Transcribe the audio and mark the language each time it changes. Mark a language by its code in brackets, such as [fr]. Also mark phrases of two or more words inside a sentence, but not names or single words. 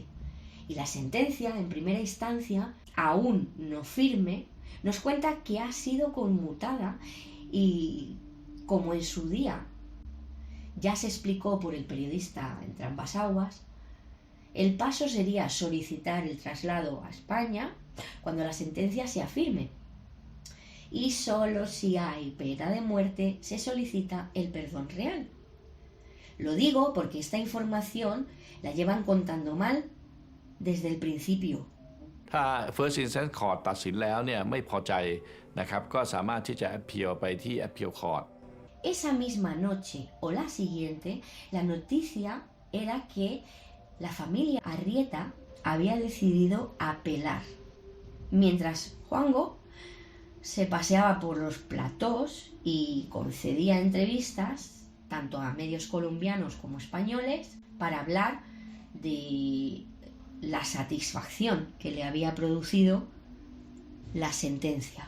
[es] Y la sentencia, en primera instancia, aún no firme, nos cuenta que ha sido conmutada y, como en su día ya se explicó por el periodista Entre Ambas Aguas, el paso sería solicitar el traslado a España cuando la sentencia sea firme. Y solo si hay pena de muerte se solicita el perdón real. Lo digo porque esta información la llevan contando mal desde el principio. [th] ถ้า [en] First Instance Court [th] ตัดสินแล้วเนี่ยไม่พอใจนะครับก็สามารถที่จะ appeal ไปที่ [en] Appeal Court [es] Esa misma noche o la siguiente, la noticia era que la familia Arrieta había decidido apelar, mientras Juanjo se paseaba por los platós y concedía entrevistas tanto a medios colombianos como españoles para hablar de la satisfacción que le había producido la sentencia.